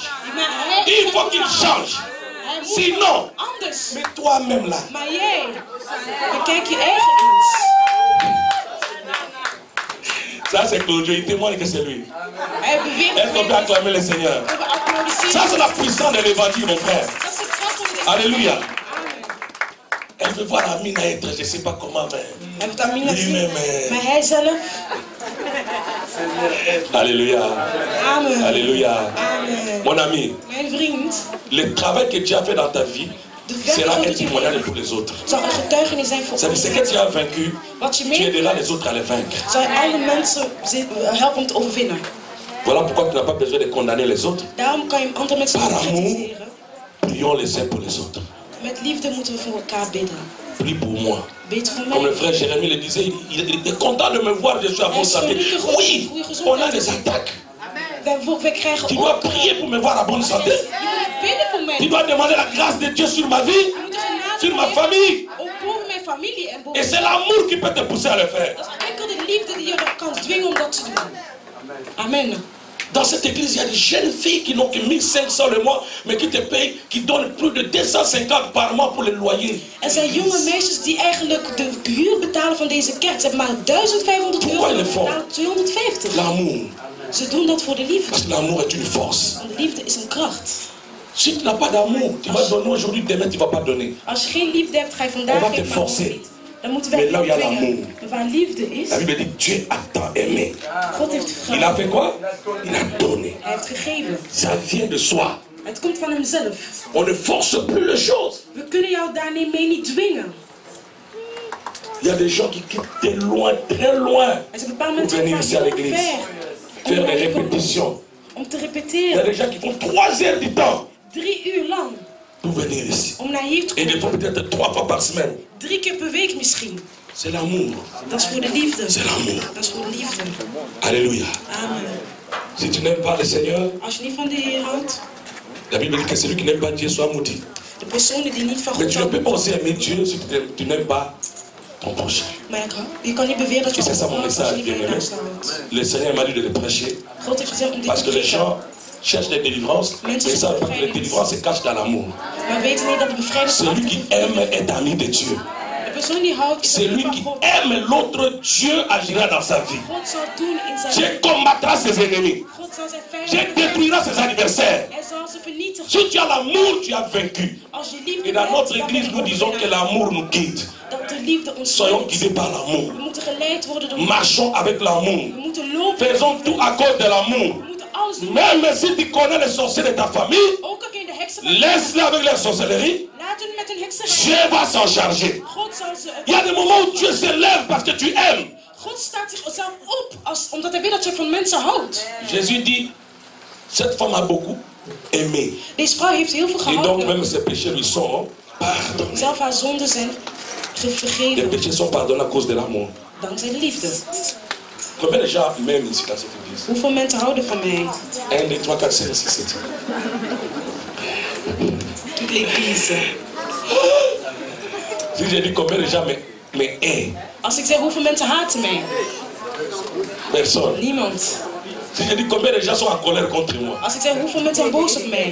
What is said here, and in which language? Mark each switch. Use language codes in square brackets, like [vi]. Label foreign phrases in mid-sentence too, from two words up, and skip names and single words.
[fr] Il faut qu'il change. Sinon, [nl] Anders. [fr] mais toi-même là. [nl] Maar jij, bekijk je eigen eens. [fr] Ça, c'est Claudio, il témoigne que c'est lui. [nl] Hij beweert. [fr] Est-ce qu'on peut acclamer le Seigneur? [nl] We applaudisseren. [fr] Ça, c'est la puissance de l'évangile, mon frère. [nl] Dat is het kracht van de [fr] Alléluia. Amen. Elle veut voir Amina être, je ne sais pas comment, mais. [nl] Hij heeft Amina gezien. [fr] Lui-même. [nl] Maar hij zelf. [fr] Alléluia. Amen. Alléluia. Amen. Mon ami, [nl] Mijn vriend, [fr] le travail que tu as fait dans ta vie [nl] de werk [fr] sera [nl] dat [fr] un [nl] je [fr] témoignage pour les autres. [nl] zal een getuigenis zijn voor [fr] C'est ce que [nl] ons. [fr] tu as vaincu, [nl] Wat je [fr] tu [nl] mee [fr] aideras les autres à les vaincre. [nl] zal je alle mensen helpen om te overwinnen. [fr] Voilà pourquoi tu n'as pas besoin de condamner les autres. [nl] Daarom kan je andere mensen niet [fr] Par amour. [nl] kritiseren. [fr] Prions les uns pour les autres. [nl] Met liefde moeten we voor elkaar bidden. [fr] Prie pour moi. [nl] Bid voor [fr] Comme le [nl] mij. [fr] frère Jérémie le disait, il était content de me voir, je suis à bonne santé. Oui, on a des attaques. [nl] We krijgen [fr] Tu dois [nl] ook. [fr] prier pour me voir à bonne santé. [nl] Je moet bidden voor mij. [fr] Tu dois demander la grâce de Dieu sur ma vie, [nl] Je moet genade [fr] sur ma [nl] bidden. [fr] famille. [nl] Ook boven mijn familie en [fr] Et [nl] boven. [fr] c'est l'amour qui peut te pousser à le faire. [nl] Dat is enkel de liefde die je kan dwingen om dat te doen. [fr] Amen. Dans cette église, il y a des jeunes filles qui n'ont que 1500 le mois, mais qui te payent, qui donnent plus de 250 par mois pour le loyer. [nl] Er zijn jonge meisjes die eigenlijk de huur betalen van deze kerk. Ze hebben maar 1500 euro en betalen 250. [fr] L'amour. [nl] Ze doen dat voor de liefde. [fr] Parce que l'amour est une force. [nl] Want de liefde is een kracht. [fr] Si tu n'as pas d'amour, tu vas donner aujourd'hui, demain tu ne vas pas donner. [nl] Als je geen liefde hebt, ga je vandaag [fr] On va te [nl] geven, maar morgen [fr] forcer. [nl] niet. Dan moeten wij [fr] Mais là où il y a [nl] dwingen. [fr] l'amour. [nl] Maar waar liefde is, [fr] La Bible dit Dieu a tant aimé. [nl] God heeft [fr] Il a fait quoi? Il a donné. [nl] Hij heeft gegeven. [fr] Ça vient de soi. [nl] Het komt van hemzelf. [fr] On ne force plus les choses. [nl] We kunnen jou daarmee niet dwingen. [fr] Il y a des gens qui quittent de loin, très loin, [nl] Er zijn bepaalde [fr] pour [nl] mensen [fr] venir [nl] die [fr] ici à [nl] gaan [fr] l'église. [nl] ver [fr] Faire des [nl] om [fr] répétitions. [nl] om te [fr] Il y a [nl] repeteren. [fr] des gens qui font 3 heures du temps [nl] 3 uur lang. [fr] pour venir ici. [nl] Om naar hier te [fr] Et des [nl] komen. [fr] fois peut-être 3 fois par semaine. [nl] 3 keer per week misschien. [fr] C'est l'amour. [nl] Dat is voor de liefde. [fr] C'est l'amour. [nl] Dat is voor de liefde. [fr] Alléluia. Amen. Si tu n'aimes pas le Seigneur, [nl] Als je niet van de Heer houdt, [fr] la Bible dit que celui qui n'aime pas Dieu soit maudit. [nl] de personen die niet van [fr] Mais [nl] God [fr] tu ne peux pas aussi [nl] houden. [fr] aimer Dieu si tu n'aimes pas ton prochain. [nl] Maar je kan niet beweren dat je [fr] Et c'est ça [nl] God [fr] mon [nl] houdt als je [fr] message, [nl] niet van je [fr] bien-aimé. [nl] naaste houdt. [fr] Le Seigneur m'a dit de le prêcher. [nl] God heeft gezegd om dit [fr] Parce [nl] te [fr] que les [nl] prediken. [fr] gens cherchent des délivrances, mais ils savent pas que les délivrances se cachent dans l'amour. [nl] Maar weten niet dat de bevrijding [fr] Celui qui aime est ami de Dieu. [nl] De persoon die houdt is [fr] Celui [nl] van [fr] qui [nl] God. [fr] aime l'autre, Dieu agira dans sa vie. [nl] God zal doen in zijn [fr] Dieu combattra ses ennemis. [nl] God zal zijn [fr] Dieu [nl] vijanden [fr] détruira ses adversaires. [nl] Hij zal ze vernietigen. [fr] Si tu as l'amour, tu as vaincu. [nl] Als je liefde [fr] Et dans [nl] hebt, [fr] notre [nl] dan [fr] église, [nl] ben je [fr] nous disons que [nl] overwinnaar. [fr] l'amour nous guide. [nl] Dat de liefde ons [fr] Soyons [nl] leidt. [fr] guidés par l'amour. [nl] We moeten geleid worden door [fr] Marchons avec l'amour. [nl] We moeten lopen. [fr] Faisons tout à cause de l'amour. [nl] We moeten alles doen. [fr] Même si tu connais les sorciers de ta famille, [nl] Ook al ken je de heksen van [fr] laisse-les avec leur sorcellerie. [nl] Laat hun met hun hekserij. [fr] Dieu va s'en charger. [nl] God zal ze... [fr] Il y a des moments où Dieu se lève parce que tu aimes. [nl] God staat zichzelf op omdat hij weet dat je van mensen houdt. [fr] Jésus dit, cette femme a beaucoup aimé. [nl] Deze vrouw heeft heel veel [fr] Et donc [nl] gehouden. [fr] même ses péchés lui sont pardonnés. [nl] Zelf haar zonden zijn [fr] Les [nl] vergeven [fr] péchés sont pardonnés à cause de l'amour. [nl] dankzij de liefde. [fr] Combien de gens m'aiment ici dans cette église? [nl] Hoeveel mensen houden van mij? 1, 2, 3, 4, 5, 6, 7. [fr] Toute l'église. Si j'ai dit combien de gens me aiment, [nl] Als ik zeg hoeveel mensen haten mij? [fr] personne. [nl] Niemand. [fr] Si j'ai dit combien de gens sont en colère contre moi, [nl] Als ik zeg hoeveel mensen zijn boos op mij?